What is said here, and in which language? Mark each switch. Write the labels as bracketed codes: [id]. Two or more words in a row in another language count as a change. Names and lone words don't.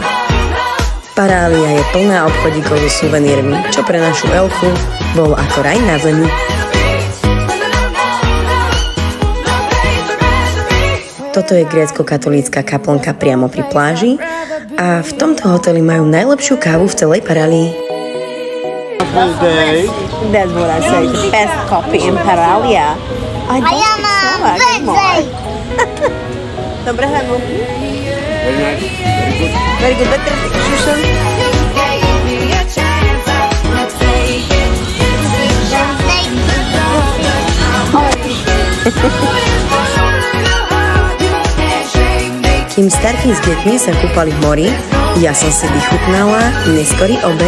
[sk] Parália je plná obchodíkov so suvenírmi, čo pre našu Elku bol ako raj na zemi. Toto je grécko-katolícka kaplnka priamo pri pláži a v tomto hoteli majú najlepšiu kávu v celej Parálii. [en] That's what I say, the best coffee in Parália. I don't think so. [sk] Dobre, Hanu. [en] Very good. Better execution. [sk] Kým starky s deťmi sa kúpali v mori, ja som si vychutnala neskorý obed.